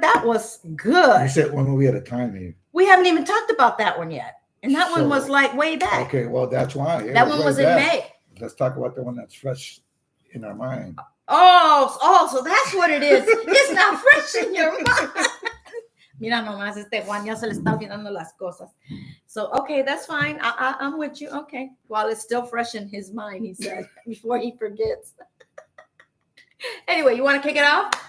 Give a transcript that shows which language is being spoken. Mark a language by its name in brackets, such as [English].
[English] That was good. You said one movie at a time, Eve. We haven't even talked about that one yet. And that one was like way back. Okay, well, that's why. That one was in May. Let's talk about the one that's fresh in our mind. Oh, so that's what it is. It's not fresh in your mind. [Spanish] Mira nomás, Juan ya se le está olvidando las cosas. [English] So, okay, that's fine. I'm with you. Okay. While it's still fresh in his mind, he said, before he forgets. Anyway, you want to kick it off?